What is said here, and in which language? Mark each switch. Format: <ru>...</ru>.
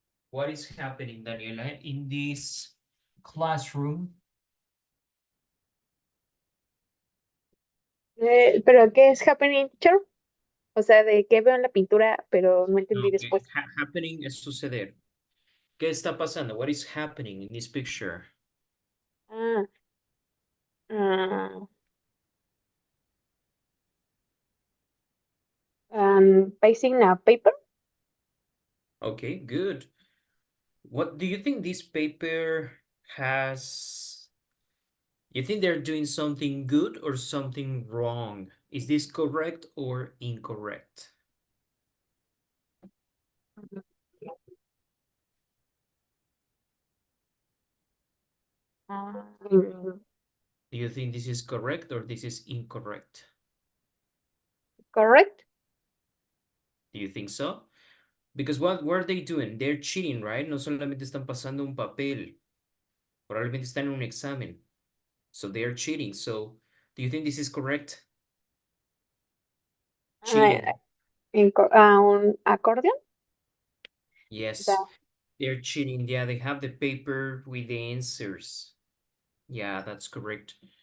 <en>What is happening, Daniela, in this classroom?</en> <es>¿Pero qué es happening, teacher? O sea, de qué veo en la pintura, pero no entendí</es> <en>Okay.</en> <es>después. Happening es suceder. ¿Qué está pasando?</es> <en>What is happening in this picture? Ah, ah, Pasting a paper. Okay, good. What do you think this paper has? You think they're doing something good or something wrong? Is this correct or incorrect? Mm, Do you think this is correct or this is incorrect? correct. Do you think so? Because what are they doing? They're cheating, right?</en> <es>No solamente están pasando un papel, probablemente están en un examen.</es> <en>So they are cheating. So do you think this is correct? Ah, Cheating.</en> <es>un acordeón.</es> <en>Yes, Da. they're cheating. Yeah, they have the paper with the answers. Yeah, that's correct.</en>